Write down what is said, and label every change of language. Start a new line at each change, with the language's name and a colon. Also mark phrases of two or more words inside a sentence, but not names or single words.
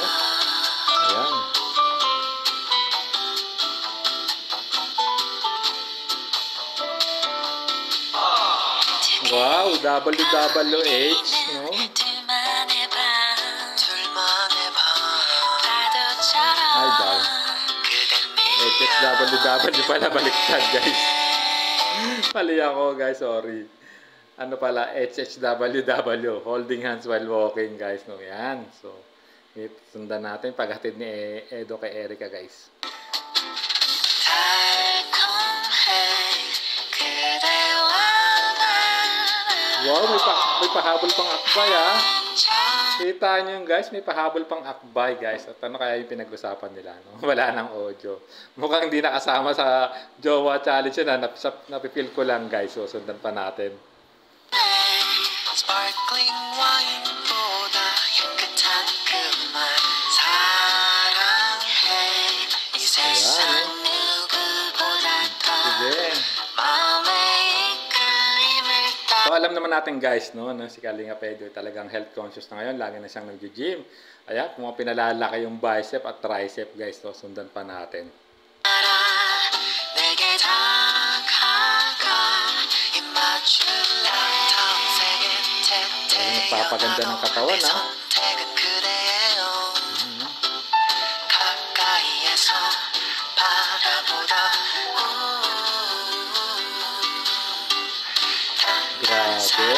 Filipino: Ayan. Wow, WWH, no? Ay, daw. HHWW pala, baliktad guys. Mali ako guys, sorry. Ano pala, HHWW,
English: holding hands while walking
Filipino: guys, no? Yan. So, sundan natin paghatid ni Edo kay Erica guys. Wow, may pahabol pang akbay Kita nyo yung guys, may pahabol pang akbay guys. At ano kaya yung pinag-usapan nila, no? Wala nang audio. Mukhang hindi nakasama sa Jowa Challenge yun, napipil ko lang guys. So, sundan pa natin.
English: Sparkling wine
Korean: 보다 향긋한 그말 사랑해 이 세상 누구보다 더 마음에 이끌림을
Filipino: So, alam naman natin guys, no, si Kalingap Edo talagang health conscious na ngayon. Lagi na siyang nag-gym. Ayan, kung pinalalaki yung bicep at tricep guys. So, sundan pa natin. Nagpapaganda ng katawan, Grabe.